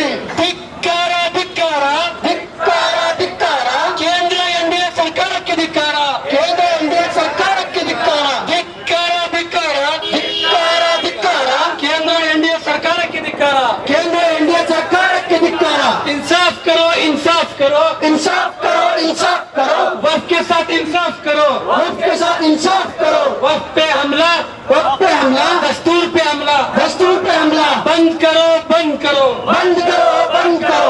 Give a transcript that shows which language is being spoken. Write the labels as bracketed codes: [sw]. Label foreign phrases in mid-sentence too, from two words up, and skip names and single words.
[kn] ಧಿಕ್ಕಾರ ಧಿಕ್ಕಾರ, ಧಿಕ್ಕಾರ ಧಿಕ್ಕಾರ, ಕೇಂದ್ರ ಎನ್ಡಿಎ ಸರ್ಕಾರಕ್ಕೆ ಧಿಕ್ಕಾರ, ಕೇಂದ್ರ ಎನ್ಡಿಎ ಸರ್ಕಾರಕ್ಕೆ ಧಿಕ್ಕಾರ, ಧಿಕ್ಕಾರ ಧಿಕ್ಕಾರ, ಧಿಕ್ಕಾರ ಧಿಕ್ಕಾರ, ಕೇಂದ್ರ ಎನ್ಡಿಎ ಸರ್ಕಾರಕ್ಕೆ ಧಿಕ್ಕಾರ. ಕೇಂದ್ರ ಎನ್ಡಿಎ ಸರ್ಕಾರಕ್ಕೆ ಧಿಕ್ಕಾರ. [hi] इंसाफ करो, इंसाफ करो, इंसाफ करो, इंसाफ करो, वफ के साथ इंसाफ करो, वक्त के साथ इंसाफ करो. वफ पे हमला, वक्त पे हमला, दस्तूर पे हमला दस्तूर पे हमला बंद करो, बंद करो. बंद करो, बंद करो.